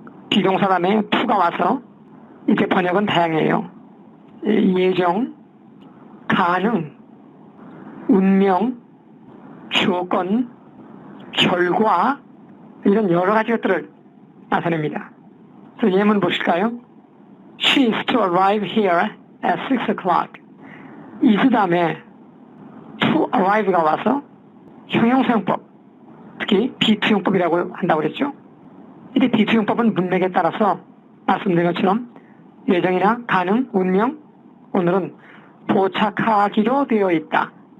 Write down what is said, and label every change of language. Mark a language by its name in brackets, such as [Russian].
[Korean] 비동사 다음에 to가 와서 이렇게 번역은 다양해요. 예정, 가능, 운명, 조건, 결과 이런 여러 가지 것들을 나타냅니다. 그래서 예문 보실까요? [English] She is to arrive here at 6 o'clock. [Korean] is 다음에 to arrive가 와서 형용사용법, 특히 B2용법이라고 한다고 그랬죠. 이때 B2용법은 문맥에 따라서 말씀드린 것처럼 예정이나 가능, 운명, 오늘은 도착하기로 되어 있다.